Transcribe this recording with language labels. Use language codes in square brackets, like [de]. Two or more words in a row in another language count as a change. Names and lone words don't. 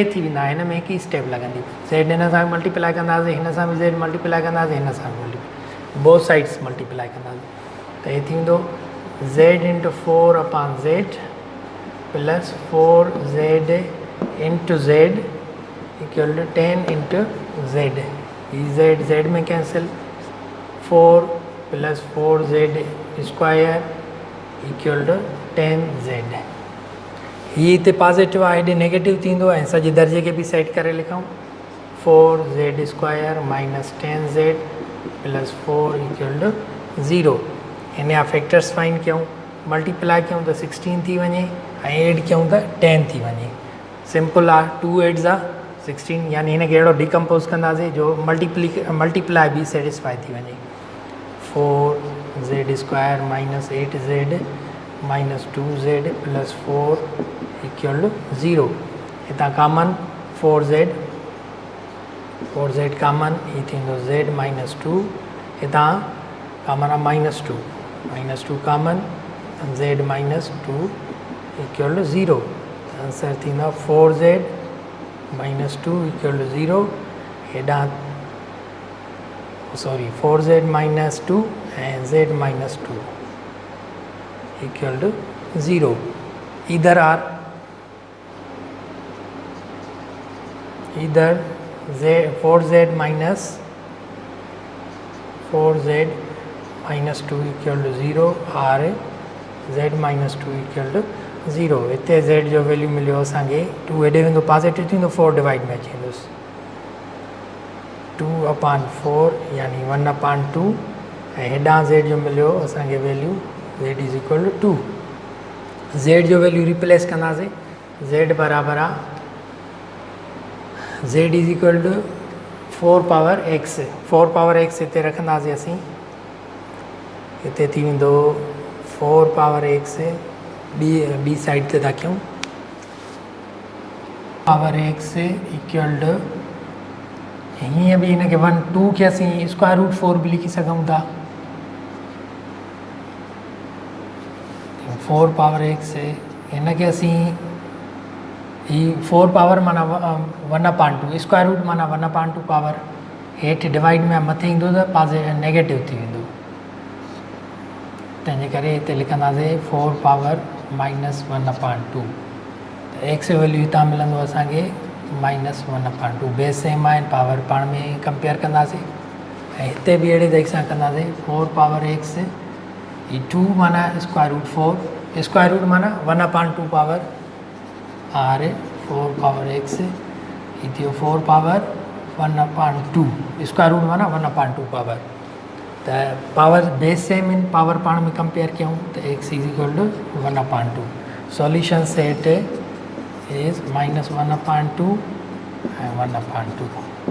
[sd] थी वेंदा हिन में हिकु ई स्टेप लॻंदी z हिन सां मल्टीप्लाई कंदासीं हिन सां बि z मल्टीप्लाई कंदासीं हिन सां [en] both sides [sd] मल्टीप्लाई कंदासीं त हे थी वेंदो [en] z into 4/z plus 4z into z equal to 10 into z [sd] z में [en] cancel 4 plus 4z square equal to 10z. [sd] ही हिते पॉजिटिव आहे, हेॾे नेगेटिव थींदो ऐं सॼे दर्जे खे बि सेट करे लिखूं [en] 4z square minus 10z plus 4 equal to 0. [sd] हिन जा [en] factors find [sd] कयूं, मल्टीप्लाई कयूं त 16 थी वञे ऐं एड कयूं त 10 थी वञे। सिंपल आहे, 2 8 आहे 16, यानी हिन खे अहिड़ो डिकम्पोज़ कंदासीं जो मल्टीप्लाई बि सेटिस्फाई थी वञे। [en] 4z square minus 8z minus 2z plus 4 equal to 0. [sd] हितां [en] common 4z common, [sd] ही थींदो [en] z minus 2, [sd] हितां कामन आहे [en] minus 2 common, z minus 2 equal to 0. [sd] आंसर थींदो [en] 4z minus 2 equal to 0. हेॾां 4z माइनस 2 and z minus 2 equal to 0. Either 4z minus 2 equal to 0 or z minus 2 equal to 0। [sd] हिते z जो वैल्यू मिलियो असांखे 2 हेॾे वेंदो पॉजिटिव थींदो, 4 डिवाइड में अची वेंदुसि 2/4 यानी 1/2 ऐं हेॾां z जो मिलियो असांखे वैल्यू [en] z is equal to 2. [sd] z जो वैल्यू रिप्लेस कंदासीं, z बराबरि आहे [en] z is equal to 4 power x. 4 power x [sd] हिते रखंदासीं असीं, हिते थी वेंदो [en] 4 power x, [sd] ॿी साइड ते था कयूं [en] power x equal to, [sd] हीअं बि हिन खे 1 2 खे असीं [en] square root 4 [sd] बि लिखी सघूं था। [en] 4 power x [sd] हिन खे असीं ही [en] 4 power [sd] माना 1/2, [en] square root [sd] माना [en] 1/2 power, [sd] हेठि डिवाइड में मथे ईंदो त नेगेटिव थी वेंदो, तंहिंजे करे हिते लिखंदासीं [en] 4 power minus 1/2. [sd] त x जो वैल्यू हितां मिलंदो असांखे [en] minus 1/2. base same [sd] आहे, पावर पाण में कंपेयर कंदासीं ऐं हिते बि अहिड़े तरीक़े सां कंदासीं [en] 4 power x, [sd] ही 2 माना [en] square root 4, square root [sd] माना [en] 1/2 power [sd] और [en] 4 power x, [sd] ही थियो [en] 4 power 1/2, square root [sd] माना [en] 1/2 power. [sd] त [en] power base same [sd] इन, पावर पाण में कंपेयर कयूं त [en] x is equal to 1/2. solution set is -1/2 and 1/2।